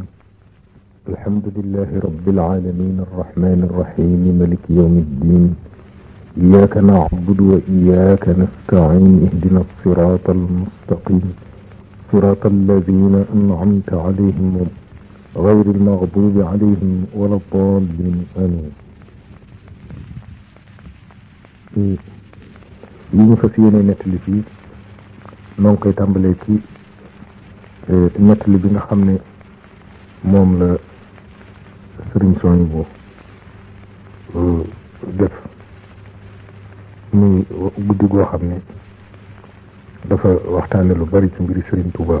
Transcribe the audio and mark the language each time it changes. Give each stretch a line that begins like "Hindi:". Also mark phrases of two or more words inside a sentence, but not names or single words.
Arabic: الحمد لله رب العالمين الرحمن الرحيم ملك يوم الدين. إياك نعبد وإياك نستعين اهدنا الصراط المستقيم صراط الذين أنعمت عليهم غير المغضوب عليهم ولا الضالين آمين.
Wolof: li ñu fas yéene nettali fii noo ngi koy tàmbalee ci nettali bi nga xam ne moom la sëriñ Soñ bu def muy guddi goo xam ne dafa waxtaane lu bari ci mbiri sëriñ Touba.